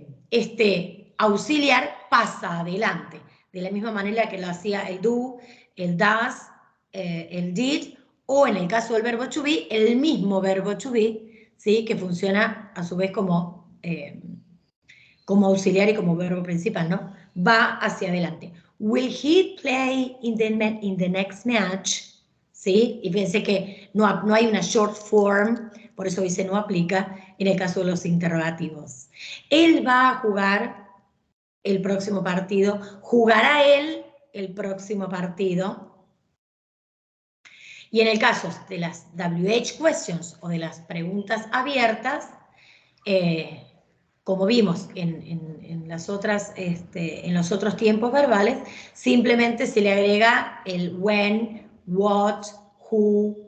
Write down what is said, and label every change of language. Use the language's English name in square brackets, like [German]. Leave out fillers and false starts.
[Spanish] Este auxiliar pasa adelante, de la misma manera que lo hacía el do, el does, el did, o en el caso del verbo to be, el mismo verbo to be, ¿sí? Que funciona a su vez como auxiliar y como verbo principal, ¿no? Va hacia adelante. [English] Will he play in the next match? [Spanish] ¿Sí? Y fíjense que no hay una short form, por eso dice no aplica en el caso de los interrogativos. Él va a jugar el próximo partido. ¿Jugará él el próximo partido? Y en el caso de las WH questions o de las preguntas abiertas, como vimos en los otros tiempos verbales, simplemente se le agrega el when, what, who,